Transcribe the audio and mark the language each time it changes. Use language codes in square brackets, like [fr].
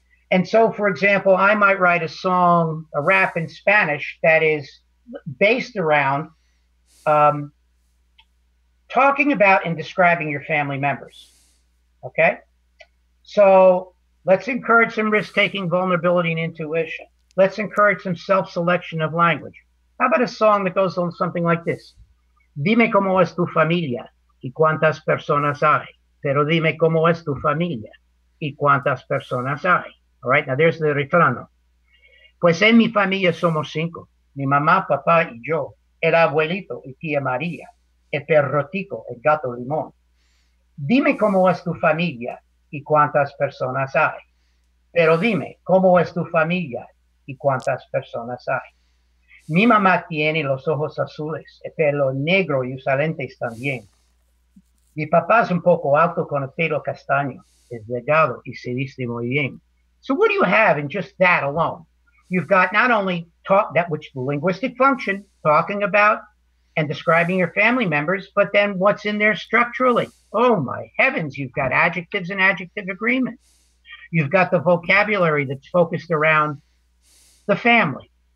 [en] And so, for example, I might write a song, a rap in Spanish that is based around talking about and describing your family members. Okay? So let's encourage some risk-taking, vulnerability, and intuition. Let's encourage some self-selection of language. How about a song that goes on something like this? [es] Dime cómo es tu familia y cuántas personas hay. Pero dime cómo es tu familia y cuántas personas hay. [en] All right, now there's the [es] refrán. Pues en mi familia somos 5. Mi mamá, papá y yo. El abuelito y tía María. El perrotico, el gato limón. Dime cómo es tu familia y cuántas personas hay. Pero dime cómo es tu familia y cuántas personas hay. Mi mamá tiene los ojos azules, el pelo negro y usa lentes también. Mi papá es un poco alto con el pelo castaño, es delgado y se viste muy bien. [en] So what do you have in just that alone? You've got not only that which the linguistic function, talking about and describing your family members, but then what's in there structurally? Oh my heavens, you've got adjectives and adjective agreement. You've got the vocabulary that's focused around the family.